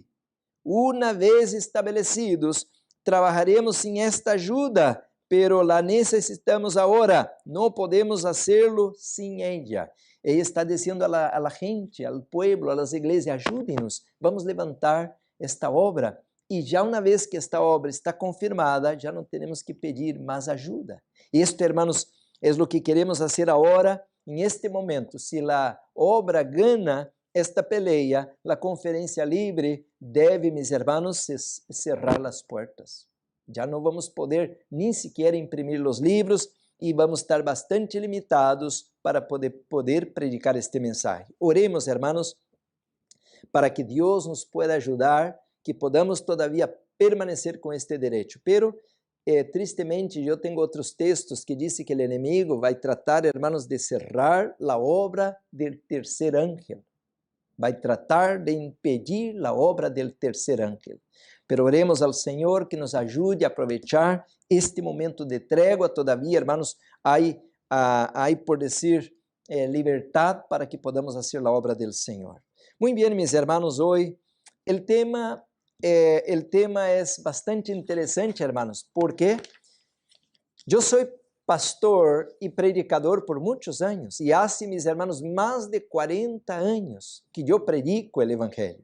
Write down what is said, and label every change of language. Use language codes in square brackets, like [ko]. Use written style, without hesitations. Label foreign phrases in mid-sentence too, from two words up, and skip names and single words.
[es] Una vez establecidos, trabajaremos sin esta ayuda pero la necesitamos ahora, no podemos hacerlo sin ella. Ella está diciendo a la gente, al pueblo, a las iglesias, ayúdenos, vamos levantar esta obra. [pt] E já uma vez que esta obra está confirmada, já não temos que pedir mais ajuda. E isto, hermanos, é o que queremos fazer agora, em este momento. Se a obra ganha esta peleia, a conferência livre deve, meus irmãos, cerrar as portas. Já não vamos poder nem sequer imprimir os livros e vamos estar bastante limitados para poder predicar este mensagem. Oremos, hermanos, para que Deus nos pueda ajudar, que [es] podamos todavía [pt] permanecer com este direito. Pero, tristemente, eu tenho outros textos que dizem que o inimigo vai tratar, hermanos, de cerrar a obra do terceiro ángel. Vai tratar de impedir a obra do terceiro ángel. Pero oremos ao Senhor que nos ajude a aproveitar este momento de trégua. [es] Todavía, hermanos, [pt] há por dizer, liberdade para que podamos fazer a obra do Senhor. Muito bem, meus hermanos, hoje o tema é bastante interessante, hermanos, porque eu sou pastor e predicador por muitos anos, e há, meus hermanos, mais de 40 anos que eu predico o Evangelho.